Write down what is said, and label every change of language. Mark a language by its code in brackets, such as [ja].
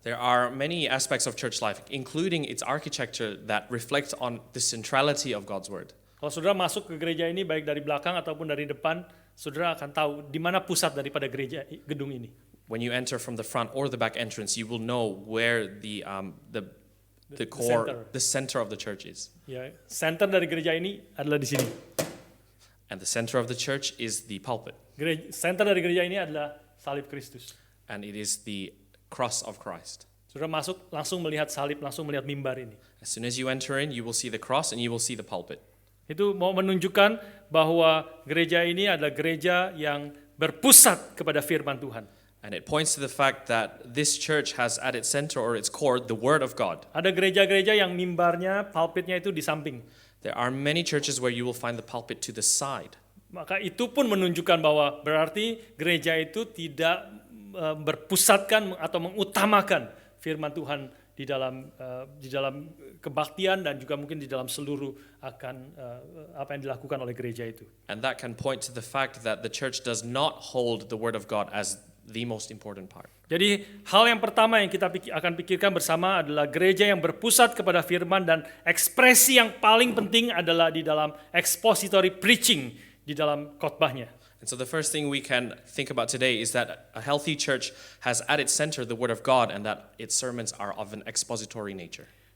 [en] There are many aspects of church life, including its architecture, that reflect on the centrality of God's word. [id] Kalau saudara masuk ke gereja ini baik dari belakang ataupun dari depan, saudara akan tahu di mana pusat daripada gedung ini. [en] When you enter from the front or the back entrance, you will know where the core, the center of the church is. [id] Ya, center dari gereja ini adalah di sini. [en] And the center of the church is the pulpit. [id] Center dari gereja ini adalah salib Kristus. [en] And it is the cross of Christ. [id] Saudara masuk langsung melihat salib, langsung melihat mimbar ini. [en] As soon as you enter in, you will see the cross and you will see the pulpit. [id] Itu mau menunjukkan bahwa gereja ini adalah gereja yang berpusat kepada firman Tuhan. [en] And it points to the fact that this church has at its center or its core the word of God. [id] Ada gereja-gereja yang mimbarnya, pulpitnya itu di samping. [en] There are many churches where you will find the pulpit to the side. [id] Maka itu pun menunjukkan bahwa berarti gereja itu tidak berpusatkan atau mengutamakan firman Tuhan di dalam kebaktian dan juga mungkin di dalam seluruh akan apa yang dilakukan oleh gereja itu. [en] And that can point to the fact that the church does not hold the word of God as the most important part. [id] Jadi hal yang pertama yang kita akan pikirkan bersama adalah gereja yang berpusat kepada firman, dan ekspresi yang paling penting adalah di dalam [en] expository preaching, [id] di dalam khotbahnya. [en] And so the first thing we can think about today is that a healthy church has at its center the word of God and that its sermons are of an expository nature.